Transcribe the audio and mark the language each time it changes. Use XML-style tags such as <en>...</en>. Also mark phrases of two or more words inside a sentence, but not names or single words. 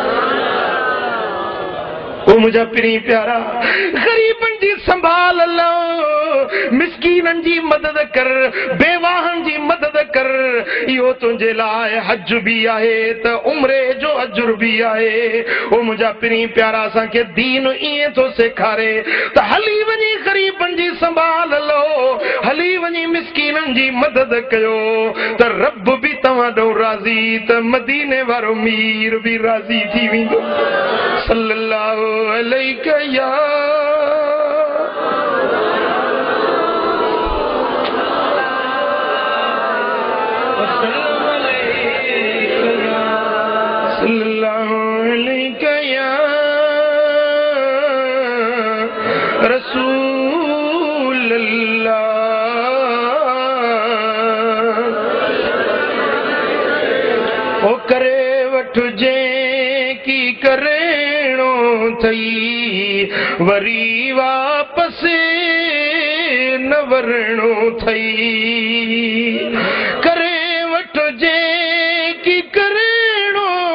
<sd>ओ मुंहिंजा पिरी प्यारा ग़रीबनि जी संभाल लो मिस्कीननि जी मदद कर बेवाहनि जी मदद कर इहो तुंहिंजे लाइ हज बि आहे त उम्रे जो अजुर बि आहे। ओ मुंहिंजा पिरी प्यारा असांखे दीन ईअं थो सेखारे त हली वञी ग़रीबनि जी संभाल लो हली वञी मिस्कीननि जी मदद कयो त रब बि तव्हां ॾों राज़ी त मदीने वारो मीर बि राज़ी थी वेंदो।</sd> <ar>صلى الله عليك يا صلى الله عليك يا رسول الله.</ar> <sd>ओ करे वठजे की करेणो थई वरी वापस न वरणो थई करे वठजे की करेणो</sd>